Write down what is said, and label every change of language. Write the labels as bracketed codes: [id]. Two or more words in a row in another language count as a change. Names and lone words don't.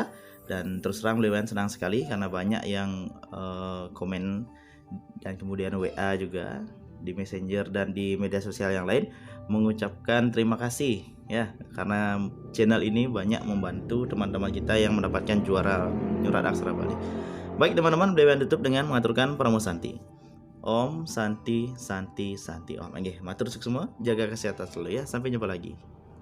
[id] Dan terus terang Bewan senang sekali karena banyak yang komen dan kemudian WA juga di Messenger dan di media sosial yang lain mengucapkan terima kasih ya, karena channel ini banyak membantu teman-teman kita yang mendapatkan juara nyurat aksara Bali. Baik teman-teman, Bewan tutup dengan mengaturkan Pramu Santi. [sa] Om Santi Santi Santi Om. [ban] Nggih, matur [id] semua, jaga kesehatan selalu ya. Sampai jumpa lagi.